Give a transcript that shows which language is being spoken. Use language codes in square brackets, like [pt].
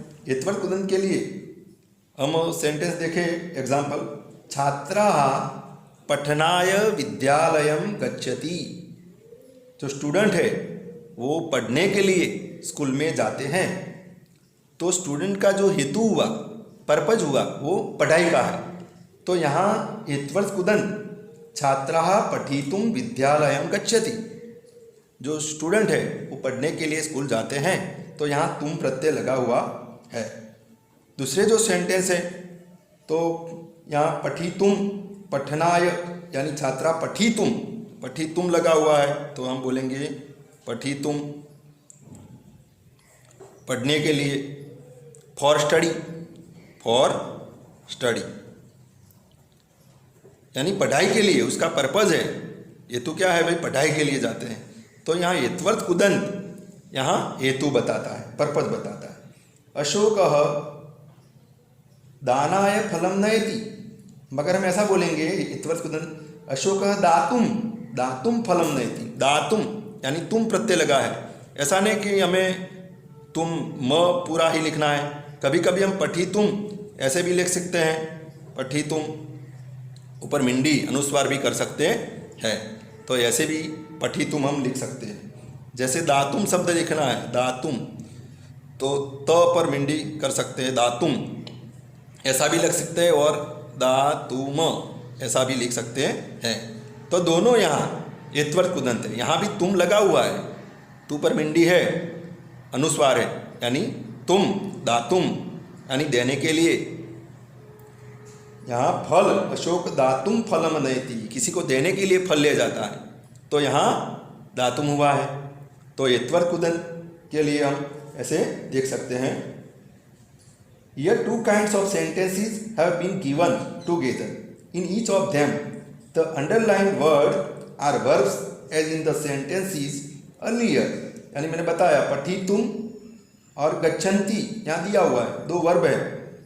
[hi] एतवत् कुदंत के लिए हम सेंटेंस देखें एग्जाम्पल, [sa] छात्राः पठनाय विद्यालयं गच्छति। [hi] जो स्टूडेंट है वो पढ़ने के लिए स्कूल में जाते हैं। तो स्टूडेंट का जो हेतु हुआ, पर्पज हुआ, वो पढ़ाई का है। तो यहाँ एतवत् कुदंत [sa] छात्राः पठितुं विद्यालयं गच्छति। [hi] जो स्टूडेंट है वो पढ़ने के लिए स्कूल जाते हैं, तो यहाँ तुम प्रत्यय लगा हुआ है। दूसरे जो सेंटेंस है तो यहाँ पठितुम, पठनाय यानी छात्रा पठितुम, पठितुम लगा हुआ है, तो हम बोलेंगे पठितुम पढ़ने के लिए, फॉर स्टडी, फॉर स्टडी यानी पढ़ाई के लिए, उसका पर्पज है। ये तो क्या है भाई, पढ़ाई के लिए जाते हैं। तो यहाँ एतवत् कुदंत यहाँ हेतु बताता है, पर्पज बताता है। [sa] अशोकः दानाय फलं नयति, [hi] मगर हम ऐसा बोलेंगे एतवत् कुदंत [sa] अशोकः दातुम, दातुम फलं नयति। [hi] दातुम यानी तुम प्रत्यय लगा है। ऐसा नहीं कि हमें तुम म पूरा ही लिखना है। कभी कभी हम पठितुम ऐसे भी लिख सकते हैं, पठितुम ऊपर मिंडी अनुस्वार भी कर सकते हैं। तो ऐसे भी पठितुम हम लिख सकते हैं। जैसे दातुम शब्द लिखना है, दातुम, तो त पर मिंडी कर सकते हैं, दातुम ऐसा भी लिख सकते हैं, और दातुम ऐसा भी लिख सकते हैं। तो दोनों यहाँ एतवत् कुदंत है। यहाँ भी तुम लगा हुआ है, तू पर मिंडी है, अनुस्वार है, यानी तुम, दातुम यानी देने के लिए। यहाँ फल, [sa] अशोक दातुम फलम नयति, [hi] किसी को देने के लिए फल ले जाता है, तो यहाँ दातुम हुआ है। तो एतवत् कुदंत के लिए हम ऐसे देख सकते हैं। [en] Here two kinds of sentences have been given together. In each of them, the underlined word are verbs as in the sentences earlier. [hi] यानी मैंने बताया पठितुम और गच्छन्ति यहाँ दिया हुआ है, दो वर्ब है।